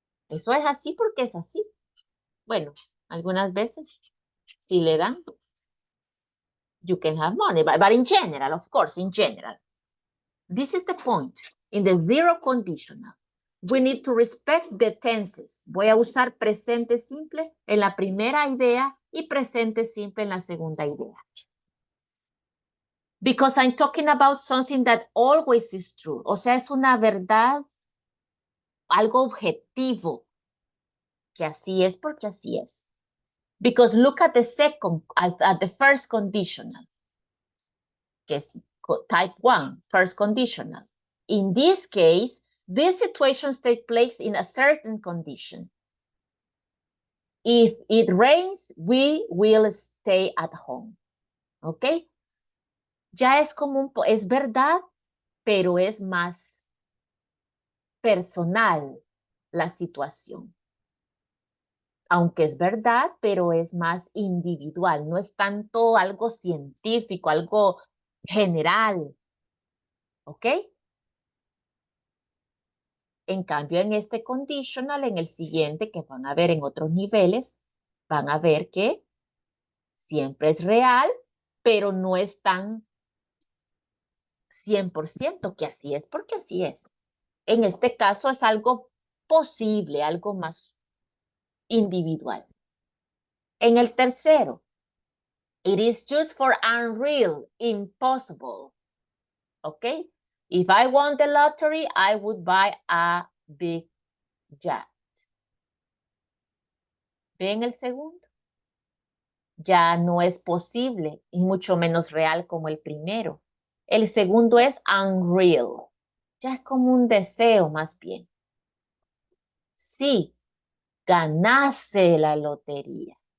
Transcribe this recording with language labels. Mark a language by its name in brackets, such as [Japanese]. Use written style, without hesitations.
[Spanish] Eso es así porque es así. Bueno, algunas veces, si le dan, [English] you can have money. But in general, of course, in general. This is the point. In the 0 conditional, we need to respect the tenses. [Spanish] Voy a usar presente simple en la primera idea y presente simple en la segunda idea. [English] Because I'm talking about something that always is true. [Spanish] O sea, es una verdad, algo objetivo, que así es porque así es. [English] Because look at the at the first conditional, que es type 1, first conditional. In this case, these situations take place in a certain condition. If it rains, we will stay at home. [Spanish] ¿Ok? Ya es como es verdad, pero es más personal la situación. Aunque es verdad, pero es más individual. No es tanto algo científico, algo general. ¿Ok? En cambio, en este conditional, en el siguiente, que van a ver en otros niveles, van a ver que siempre es real, pero no es tan 100% que así es, porque así es. En este caso es algo posible, algo más individual. En el tercero, [English] it is just for unreal, impossible. ¿Ok? If I won the lottery, I would buy a big jet. [Spanish] ¿Ven el segundo? Ya no es posible y mucho menos real como el primero. El segundo es unreal. Ya es como un deseo más bien. Sí, ganase la lotería.